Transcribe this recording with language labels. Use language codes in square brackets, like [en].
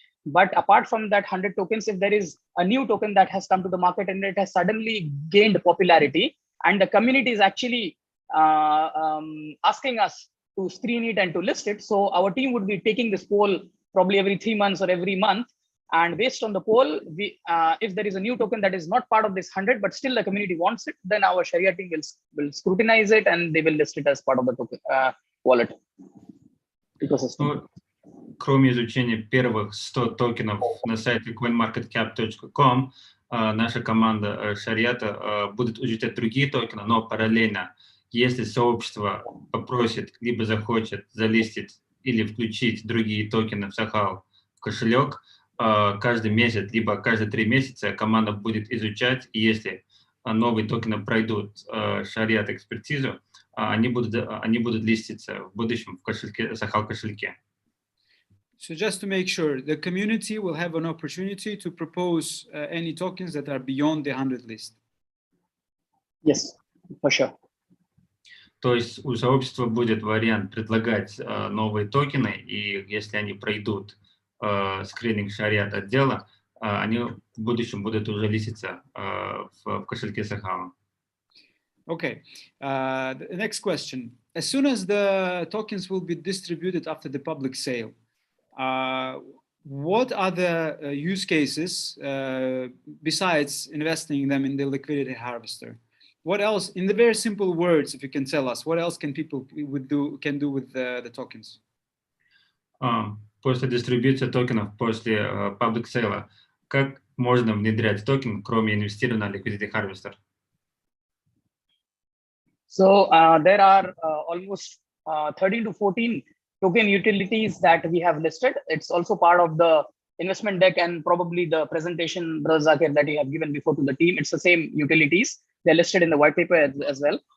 [en] But apart from that 100 tokens, if there is a new token that has come to the market and it has suddenly gained popularity, and the community is actually asking us to screen it and to list it, so our team would be taking this poll probably every 3 months or every month. And based on the poll, if there is a new token that is not part of this 100, but still the community wants it, then our Sharia team will scrutinize it and they will list it as part of the token, wallet ecosystem. [ru] Кроме изучения первых 100 токенов на сайте coinmarketcap.com, наша команда Шариата будет изучать другие токены, но параллельно, если сообщество попросит, либо захочет залистить или включить другие токены в Сахал в кошелек, каждый месяц, либо каждые 3 месяца команда будет изучать, и если новые токены пройдут Шариат экспертизу, они будут листиться в будущем в кошельке, Сахал кошельке. [en] So just to make sure, the community will have an opportunity to propose any tokens that are beyond the 100 list. Yes, for sure. [ru] То есть у сообщества будет вариант предлагать новые токены, и если они пройдут скрининг Шариат отдела, они в будущем будут уже листиться в кошельке Сахала. [en] Okay, the next question. As soon as the tokens will be distributed after the public sale, what other use cases besides investing them in the liquidity harvester? What else, in the very simple words, if you can tell us, what else can people can do with the tokens? [ru] После дистрибуции токенов, после public sale, как можно внедрять токен, кроме инвестирования на Liquidity Harvester? [en] So there are almost 13 to 14 token utilities that we have listed. It's also part of the investment deck and probably the presentation, Brother Zakir, that you have given before to the team. It's the same utilities. They're listed in the white paper as well.